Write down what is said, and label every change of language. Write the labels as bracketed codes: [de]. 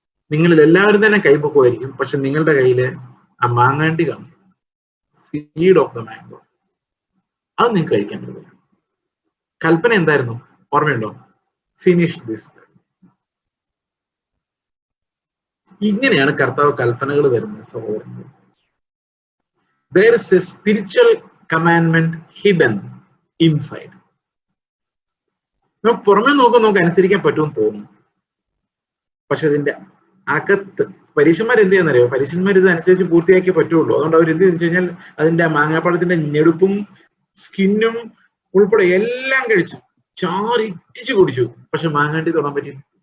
[ml] നിങ്ങളിൽ എല്ലാവരും തന്നെ കൈവക്കുമായിരിക്കും, പക്ഷെ നിങ്ങളുടെ കയ്യില് ആ മാങ്ങാണ്ടി കാണും, [en] Seed of the mango. [ml] അത് നിങ്ങൾക്ക് കഴിക്കാൻ പറ്റില്ല. കൽപ്പന എന്തായിരുന്നു? ഓർമ്മയുണ്ടോ? [en] Finish this. [ml] ഇങ്ങനെയാണ് കർത്താവ് കൽപ്പനകൾ തരുന്നത് സഹോദരങ്ങൾ. [en] There is a spiritual commandment hidden inside. [ml] നമുക്ക് പുറമെ നമുക്ക് അനുസരിക്കാൻ പറ്റുമെന്ന് തോന്നുന്നു, പക്ഷെ അതിന്റെ അകത്ത് പരീക്ഷന്മാർ എന്ത് ചെയ്യാന്നറിയോ? പരീക്ഷന്മാർ ഇത് അനുസരിച്ച് പൂർത്തിയാക്കിയേ പറ്റുള്ളൂ. അതുകൊണ്ട് അവർ എന്ത് വെച്ച് കഴിഞ്ഞാൽ അതിന്റെ മാങ്ങാപ്പഴത്തിന്റെ ഞെടുപ്പും സ്കിന്നും ഉൾപ്പെടെ എല്ലാം കഴിച്ചു, ചാറിറ്റിച്ചു കുടിച്ചു, പക്ഷെ മാങ്ങാണ്ടി തൊടാൻ പറ്റില്ല.